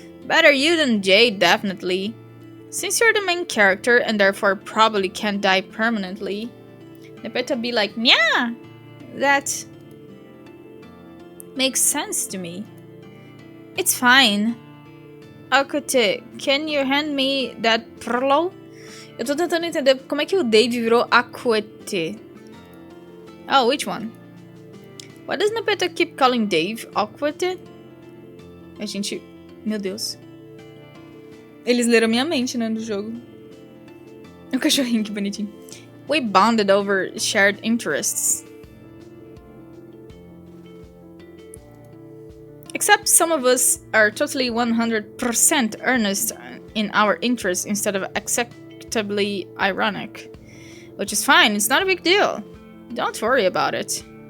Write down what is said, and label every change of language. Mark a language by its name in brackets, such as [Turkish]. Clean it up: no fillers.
[English] Better you than Jade, definitely. Since you're the main character and therefore probably can't die permanently, Nepeta be like, yeah, that makes sense to me. It's fine. Akote, can you hand me that prolo? [Portuguese] Eu tô tentando entender como é que o Dave virou Akote. [English] Oh, which one? Why does Nepeta keep calling Dave Akote? [Portuguese] A gente... Meu Deus. Eles leram minha mente, né, no jogo. O cachorrinho, que bonitinho. [English] We bonded over shared interests. Except some of us are totally 100% earnest in our interests instead of acceptably ironic. Which is fine, it's not a big deal. Don't worry about it.